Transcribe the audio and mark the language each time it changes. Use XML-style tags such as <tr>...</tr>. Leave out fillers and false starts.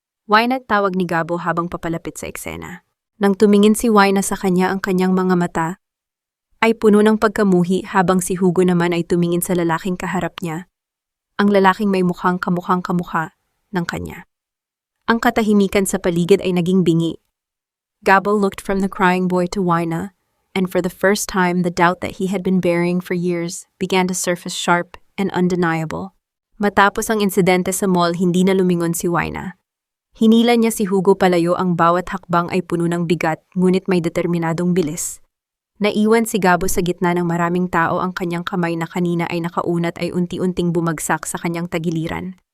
<tl>Wina, tawag ni Gabo habang papalapit sa eksena. Nang tumingin si Wina sa kanya, ang kanyang mga mata ay puno ng pagkamuhi habang si Hugo naman ay tumingin sa lalaking kaharap niya. Ang lalaking may mukhang kamukha ng kanya. Ang katahimikan sa paligid ay naging bingi.</tl> <en>Gabo looked from the crying boy to Wina, and for the first time the doubt that he had been burying for years began to surface sharp and undeniable.</en> <tl>Matapos ang insidente sa mall, hindi na lumingon si Wina. Hinila niya si Hugo palayo, ang bawat hakbang ay puno ng bigat ngunit may determinadong bilis. Naiwan si Gabo sa gitna ng maraming tao, ang kanyang kamay na kanina ay nakaunat ay unti-unting bumagsak sa kanyang tagiliran.</tl>